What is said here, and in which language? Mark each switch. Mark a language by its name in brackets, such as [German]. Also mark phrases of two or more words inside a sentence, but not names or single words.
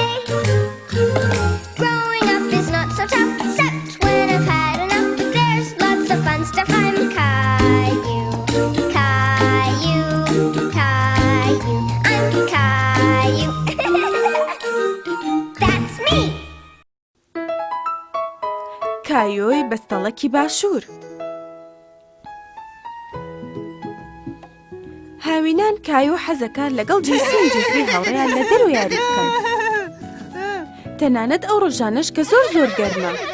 [English] Growing up is not so tough, except when I've had enough. There's lots of fun stuff. I'm Caillou. Caillou, Caillou, I'm Caillou. That's me. [Central Kurdish] کایۆی بەستەڵەکی باشوور. هاوینان کایۆ حەزەکە لەگەڵ جێسین جێفری هاوڕێیان لە دەرەوە یاری بکەن. تەنانەت ئەو ڕۆژانەش کە زۆر زۆر گەرمە.